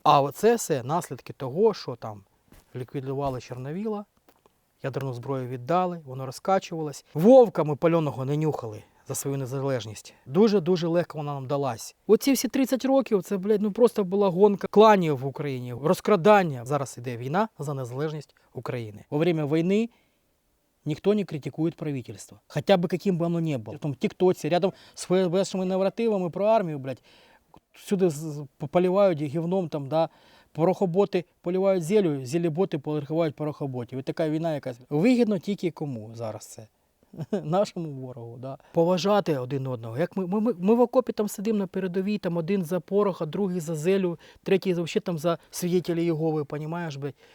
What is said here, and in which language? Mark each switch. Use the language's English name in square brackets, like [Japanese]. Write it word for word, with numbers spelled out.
[Ukrainian] А оце все наслідки того, що там ліквідували Чорновіла, ядерну зброю віддали, воно розкачувалось. Вовка ми пальоного не нюхали за свою незалежність. Дуже-дуже легко вона нам далась. Оці всі тридцять років, це, блядь, ну просто була гонка кланів в Україні, розкрадання. Зараз іде війна за незалежність України. [Russian] Во время війни никто не критикует правительство, хотя бы каким бы оно ни было. В ТикТоке, рядом с ФСБшными нарративами про армию, [Ukrainian] блядь, всюди поливають гівном, там, да, порохоботи поливають зелю, зеліботи поливають порохоботів. І така війна якась. Вигідно тільки кому зараз це? Нашому ворогу, да. Поважати один одного. Як ми, ми, ми в окопі там сидимо на передовій, там один за пороха, другий за зелю, третій взагалі там за свідетелі Єгови, понімаєш, блядь.